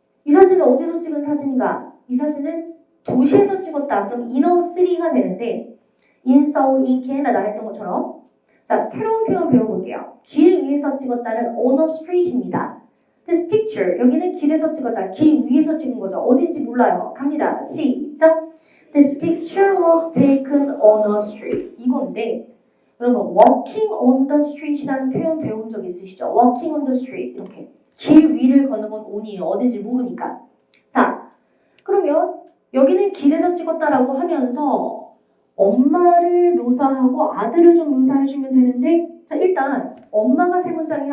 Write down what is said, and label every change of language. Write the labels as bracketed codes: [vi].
[ko] 이 사진은 어디서 찍은 사진인가? 이 사진은 도시에서 찍었다. 그럼 inner city가 되는데 [en] in Seoul, in Canada [ko] 했던 것처럼 자, 새로운 표현 배워볼게요. 길 위에서 찍었다는 [en] on a street [ko] 입니다. [en] This picture, [ko] 여기는 길에서 찍었다. 길 위에서 찍은 거죠. 어딘지 몰라요. 갑니다. 시작. [en] This picture was taken on a street. [ko] 이건데 여러분 [en] walking on the street [ko] 이라는 표현 배운 적 있으시죠? [en] walking on the street [ko] 이렇게 길 위를 걷는 건 on이에요. 어딘지 모르니까. 자, 그러면 여기는 길에서 찍었다라고 하면서 엄마를 묘사하고 아들을 좀 묘사해주면 되는데 자, 일단 엄마가 세 문장이에요?